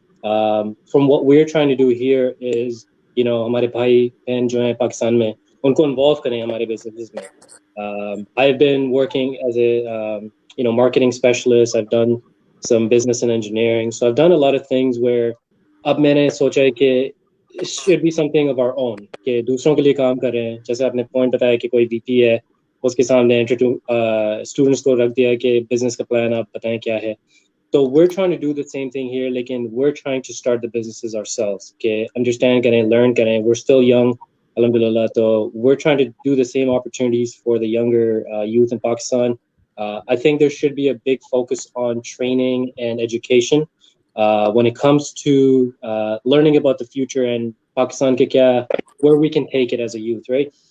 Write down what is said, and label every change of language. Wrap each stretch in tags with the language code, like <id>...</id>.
<en>From what we're trying to do here is, you know,</en> <hi>हमारे भाई बहन जो हैं पाकिस्तान में उनको involve करें हमारे businesses में.</hi> <en>I've been working as a marketing specialist. I've done some business and engineering, so I've done a lot of things where</en> <hi>अब मैंने सोचा है कि</hi> <en>it should be something of our own,</en> <hi>कि दूसरों के लिए काम करें. जैसे आपने point बताया कि कोई VP है, उसके सामने students को रख दिया कि business का plan आप बताएं क्या है.</hi> <en>So we're trying to do the same thing here,</en> <hi>लेकिन</hi> <en>we're trying to start the businesses ourselves,</en> <hi>कि understand करें, learn करें.</hi> <en>We're still young, alhamdulillah, so we're trying to do the same opportunities for the younger youth in Pakistan. I think there should be a big focus on training and education when it comes to learning about the future and Pakistan</en> <hi>ke kya,</hi> <en>where we can take it as a youth, right?</en>